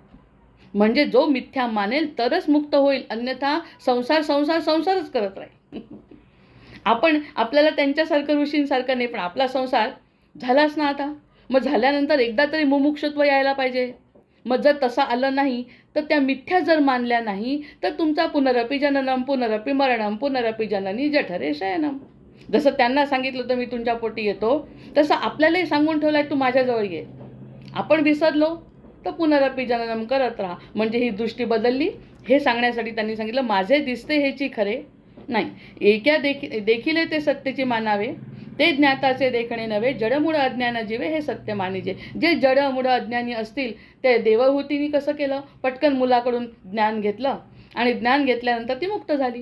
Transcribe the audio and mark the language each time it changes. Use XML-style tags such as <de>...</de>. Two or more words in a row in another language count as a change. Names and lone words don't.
<mr>म्हणजे जो मिथ्या मानेल तरच मुक्त होईल, अन्यथा संसारच करत राहील. आपण आपल्याला त्यांच्यासारखं ऋषींसारखं नाही, पण आपला संसार झालाच ना आता. मग झाल्यानंतर एकदा तरी मुमुक्षत्व यायला पाहिजे. मग जर तसं आलं नाही तर त्या मिथ्या जर मानल्या नाही तर तुमचा</mr> <sa>पुनरपि जननम पुनरपि मरणम पुनरपि जननी जठरे शयनम.</sa> <mr>जसं त्यांना सांगितलं होतं मी तुमच्या पोटी येतो, तसं आपल्यालाही सांगून ठेवलं आहे तू माझ्याजवळ ये. आपण विसरलो तर</mr> <sa>पुनरपि जननम</sa> <mr>करत राहा. म्हणजे ही दृष्टी बदलली हे सांगण्यासाठी त्यांनी सांगितलं माझे दिसते हेची खरे नाही, एका देखील ते सत्यची मानावे, ते ज्ञाताचे देखणे नव्हे, जडमूळ अज्ञान जीवे हे सत्य मानिजे. जे जडमूळ अज्ञानी असतील ते देवहूतीने कसं केलं, पटकन मुलाकडून ज्ञान घेतलं आणि ज्ञान घेतल्यानंतर ती मुक्त झाली.</mr>